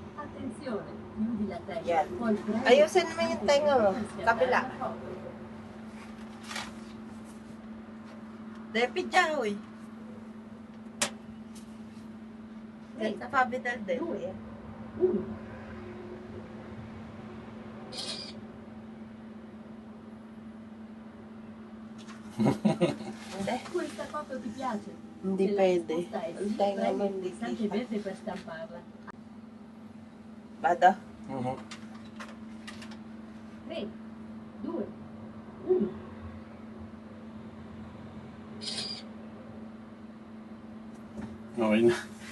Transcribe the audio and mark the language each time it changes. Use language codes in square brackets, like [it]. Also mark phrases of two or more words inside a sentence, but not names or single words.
[it] Attenzione, chiudi la testa. [tl] Yan. [it] Poi premi [tl] Ayusin mo yung tenga mo. [it] per scattare [tl] Kabila. [it] la foto. [tl] Depit dyan, uy. Sa pabital din. 2, 1. Hindi. [it] Questa foto ti piace? [tl] Hindi [it] Se la [tl] pwede. [it] risposta è [tl] Ang [it] sì, [tl] tenga mo [it] premi il [tl] hindi [it] pulsante [tl] kita. [it] verde per stamparla. [tl] Bada. 3, 2, 1. Okay na.